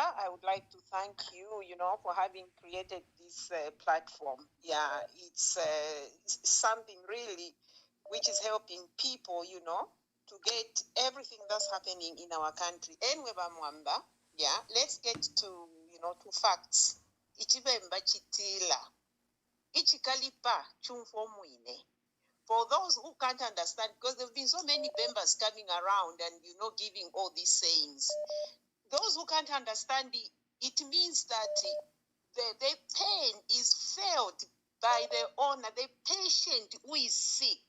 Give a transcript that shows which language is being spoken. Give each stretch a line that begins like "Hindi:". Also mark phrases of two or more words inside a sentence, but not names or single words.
English: I would like to thank you, for having created this platform. Yeah, it's something really which is helping people, to get everything that's happening in our country. Anyway, Mwamba, yeah, let's get to, to facts.
Bemba: Ichibemba chitila, ichikalipa chumfomwine.
English: For those who can't understand, because there have been so many members coming around and, giving all these sayings. Those who can't understand it means that the pain is felt by the owner, the patient who is sick.